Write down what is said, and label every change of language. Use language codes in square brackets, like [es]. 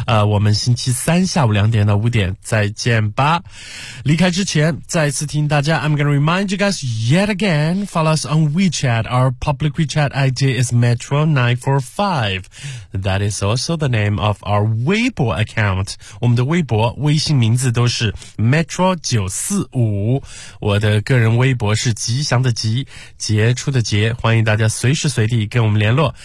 [zh] 我们星期三下午2点到5点再见吧。离开之前再次听大家， [en] I'm gonna remind you guys yet again, follow us on WeChat, our public WeChat ID is Metro945, that is also the name of our Weibo account. [zh] 我们的微博微信名字都是 Metro945, 我的个人微博是吉祥的吉，杰出的杰，欢迎大家随时随地跟我们联络。